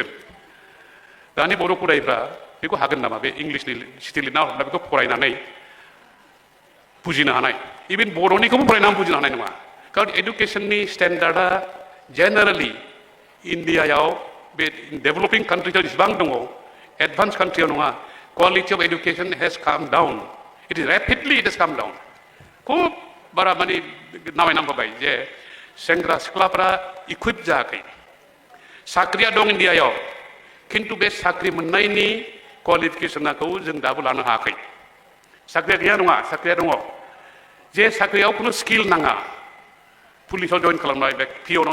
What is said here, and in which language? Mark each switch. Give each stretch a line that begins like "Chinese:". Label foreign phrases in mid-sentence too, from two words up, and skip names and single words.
Bodo: दानि बर' फरायग्रा बेखौ हागोन नामा बे इंलिसनि सिटि लिरना हरना बेखौ फरायनानै बुजिनो हानाय इभेन बर'निखौबो फरायनानै बुजिनो हानाय नङा खारन एडुकेसननि स्टेन्डार्डआ जेनेरेलि इन्डियायाव बे
English: developing country-ao
Bodo: जेसेबां दङ
English: advance country-ao
Bodo: नङा क्वालिटि
English: of education has come down it is rapidly come down
Bodo: खुब बारा माने नामायनांबाय जे सेंग्रा सिख्लाफ्रा इकुइप जायाखै साख्रिया दं इन्डियायाव खिन्थु बे साख्रि मोननायनि क्वालिफिकेसनखौ जों दाबो लानो हायाखै साख्रिया गैया नङा साख्रिया दङ जे साख्रियाव खुनु स्किल नाङा पुलिसाव जइन खालामनाय बा पिअनाव